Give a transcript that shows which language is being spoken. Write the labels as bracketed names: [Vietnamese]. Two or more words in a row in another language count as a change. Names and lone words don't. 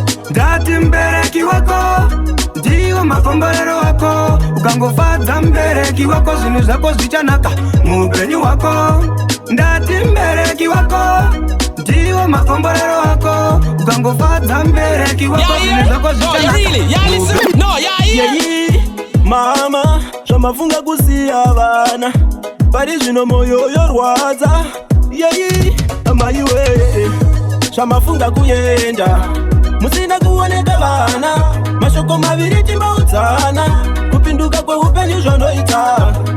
[Shona] Ndati mbereki wako, ndiwo makomborero wako. Ukangofadza mbereki wako, zvinhu zvako zvichanaka muupenyu hwako. Ndati mbereki wako, ndiwo makomborero wako. Ukangofadza mbereki wako, Yeah, zvinhu yeah. [English] zvako No, zvichanaka really? Yeah, listen. muupenyu No, yeah, yeah. Yeah, yeah. [Shona] Mama, zvamafunga kusiya vana, pari zvino moyo yorwadza. [English] Yeah, yeah. [Shona] Amai we, zvamafunga kuenda, musina kuoneka vana. Mashoko maviri timbaudzana, kupinduka kweupenyu zvandoita.